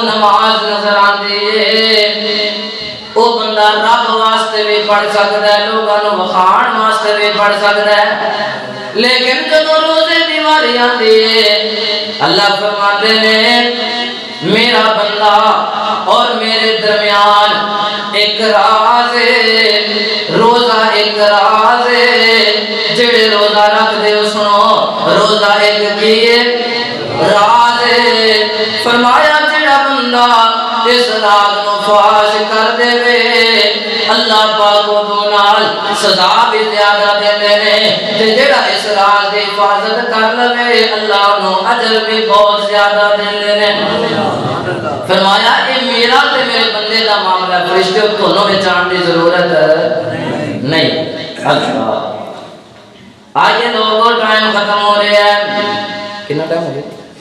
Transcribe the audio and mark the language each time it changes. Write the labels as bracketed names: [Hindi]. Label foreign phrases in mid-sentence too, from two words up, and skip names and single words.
[Urdu] نماز نظر آندی ہے، وہ بندہ رب واسطے بھی پڑھ سکتا ہے، [Punjabi] لوگاں نو وکھاؤن واسطے بھی [Urdu] پڑھ سکتا ہے، [Punjabi] لیکن جدو روزے دی واری آندی ہے [Urdu] اللہ فرماتے ہیں میرا بندہ اور میرے درمیان ایک راز ہے، [Punjabi] روزہ ایک راز ہے، جڑے روزہ رکھ دے سنو روزہ ایک کیے راز ہے۔ فرمایا جڑا بندہ اس راز نو فاش کر دے وے اللہ پاک وہ نال سزا بھی زیادہ دیندے نے، تے جڑا اس راز دی حفاظت کر لے اللہ نو اجر بھی بہت زیادہ دیندے نے۔ فرمایا اے میرا تے میرے بندے دا معاملہ، فرشتے دونوں میں جان دی ضرورت نہیں۔ [Urdu] اللہ آئیے لوگوں ٹائم ختم ہو رہے ہیں، کتنا ٹائم ہو گیا؟